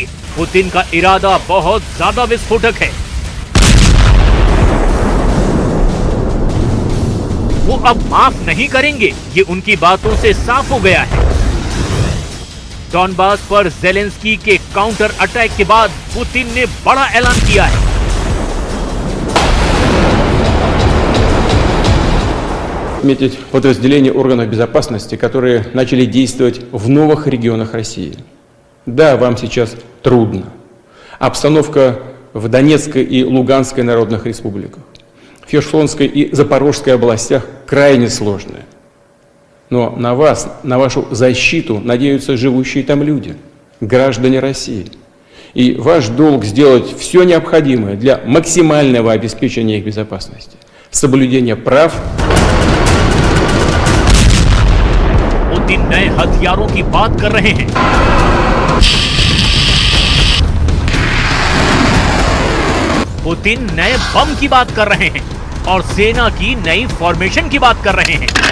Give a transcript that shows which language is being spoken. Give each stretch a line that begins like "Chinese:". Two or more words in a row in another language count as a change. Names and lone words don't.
Hindi: पुतिन का इरादा बहुत ज्यादा विस्फोटक है। वो अब माफ नहीं करेंगे, ये उनकी बातों से साफ हो गया है। डॉनबास पर ज़ेलेंस्की के
English: counter attack
Hindi: के बाद पुतिन ने बड़ा ऐलान किया है।
Russian: Отметить подразделения органов безопасности, которые начали действовать в новых регионах России. Да, вам сейчас трудно. Обстановка в Донецкой и Луганской народных республиках, в Херсонской и Запорожской областях крайне сложная. Но на вас, на вашу защиту надеются живущие там люди, граждане России. И ваш долг сделать все необходимое для максимального обеспечения их безопасности, соблюдения прав.
Hindi: पुतिन नए हथियारों की बात कर रहे हैं। पुतिन नए बम की बात कर रहे हैं और सेना की नई फॉर्मेशन की बात कर रहे हैं।